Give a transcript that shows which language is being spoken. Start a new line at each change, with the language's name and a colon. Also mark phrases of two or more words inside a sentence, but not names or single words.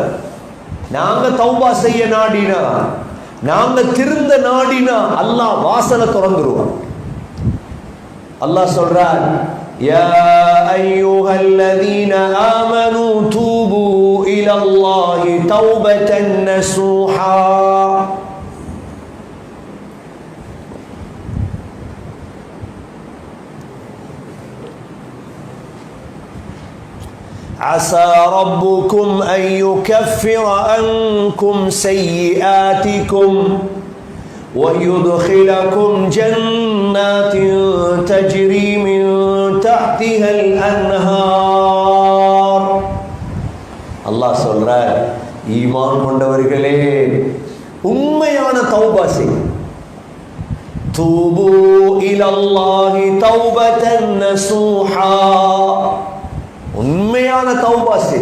Tamil: நாங்க தௌபா செய்ய நாடினா, நாங்க திருந்த நாடினா அல்லாஹ் வாசலை திறந்துருவான். அல்லாஹ் சொல்றார்,
Arabic: يا أيها الذين آمنوا توبوا إلى الله توبة نصوحا. عسى ربكم أن يكفر عنكم سيئاتكم ويدخلكم جنات تجري من تحتها الأنهار.
Tamil: அல்லாஹ் சொல்றார், ஈமான் கொண்டவர்களே உண்மையான தௌபா செய்.
Arabic: توبوا إلى الله توبة نصوحا.
Tamil: உண்மையான தௌபா செய்.